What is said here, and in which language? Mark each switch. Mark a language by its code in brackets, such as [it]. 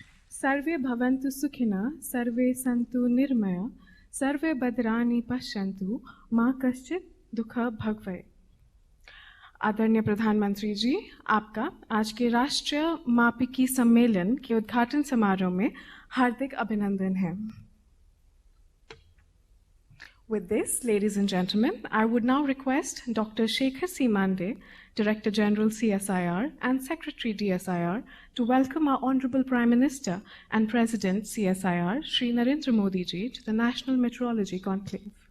[sa] सर्वे भवन्तु सुखिनः, सर्वे सन्तु निर्मया, सर्वे भद्राणि पश्यन्तु, माँ कश्चित् दुःखः भवेत्। [hi] आदरणीय प्रधानमंत्री जी, आपका आज के राष्ट्रीय मापिकी सम्मेलन के उद्घाटन समारोह में हार्दिक अभिनंदन है। [en] With this, ladies and gentlemen, I would now request Dr. Shekhar C. Mande, Director General CSIR and Secretary DSIR, to welcome our Honorable Prime Minister and President CSIR, Shri Narendra Modi ji, to the National Meteorology Conclave.